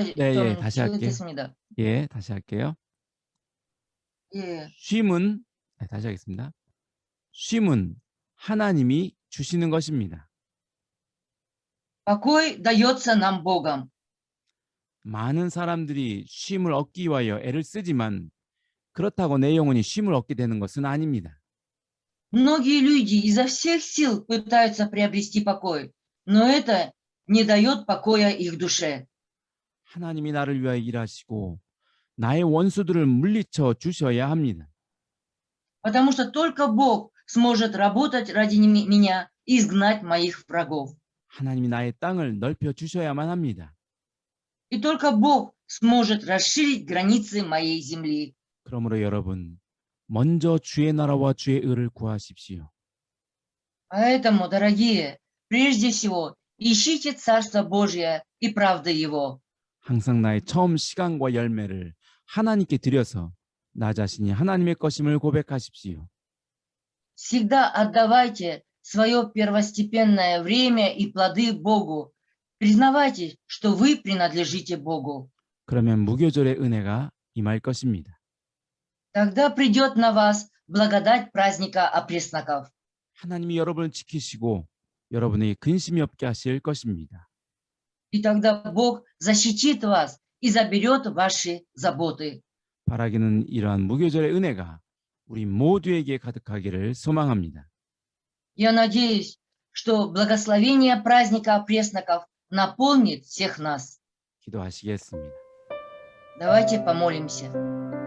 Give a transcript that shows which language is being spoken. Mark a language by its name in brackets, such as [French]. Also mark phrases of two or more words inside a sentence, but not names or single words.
[Korean] 네, 좀 예, 다시 할게요. 지긋했습니다. 예, 다시 할게요. 예, 쉼은 다시 하겠습니다. 쉼은 하나님이 주시는 것입니다. [Russian] покой дается нам Богом. [Korean] 많은 사람들이 쉼을 얻기 위하여 애를 쓰지만 그렇다고 내 영혼이 쉼을 얻게 되는 것은 아닙니다. [Russian] Многие люди изо всех сил пытаются приобрести покой, но это не дает покоя их душе. [Korean] 하나님이 나를 위하여 일하시고 나의 원수들을 물리쳐 주셔야 합니다. [Russian] Потому что только Бог сможет работать ради меня и изгнать моих врагов. [Korean] 하나님이 나의 땅을 넓혀 주셔야만 합니다. [Russian] И только Бог сможет расширить границы моей земли. [Korean] 그러므로 여러분, 먼저 주의 나라와 주의 의를 구하십시오. [Russian] Поэтому, дорогие, прежде всего, ищите Царство Божие и правды Его. [Korean] 항상 나의 처음 시간과 열매를 하나님께 드려서 나 자신이 하나님의 것임을 고백하십시오. [Russian] Всегда отдавайте свое первостепенное время и плоды Богу. Признавайте, что вы принадлежите Богу. [Korean] 그러면 무교절의 은혜가 임할 것입니다. [Russian] Тогда придет на вас благодать праздника опресноков. [Korean] 하나님이 여러분을 지키시고 여러분에게 근심이 없게 하실 것입니다. [Russian] И тогда Бог защитит вас и заберет ваши заботы. [Korean] 바라기는 이러한 무교절의 은혜가 우리 모두에게 가득하기를 소망합니다. [Russian] Я надеюсь, что благословение праздника опресноков наполнит всех нас. [Korean] 기도하시겠습니다. [Russian] Давайте помолимся.